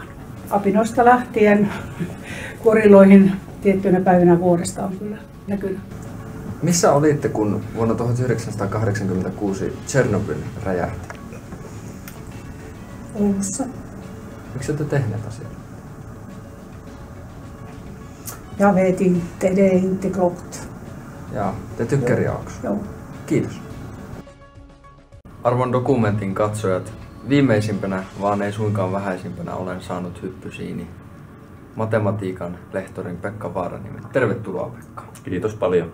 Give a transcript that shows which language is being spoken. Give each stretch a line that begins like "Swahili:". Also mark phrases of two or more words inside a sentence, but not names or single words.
Finnish: Apinoista lähtien koriloihin tiettyinä päivinä vuodesta on kyllä näkynyt. Missä olitte, kun vuonna 1986 Tšernobyl räjähti? Oulussa. Miksi ette tehneet asiaa?
Swedish: Jag vet inte, det är inte klokt.
Finnish: Jaa, te tykkääriä onko? Joo. Kiitos. Arvon dokumentin katsojat, viimeisimpänä, vaan ei suinkaan vähäisimpänä olen saanut hyppysiini matematiikan lehtorin Pekka Vaaraniemen. Tervetuloa Pekka. Kiitos paljon.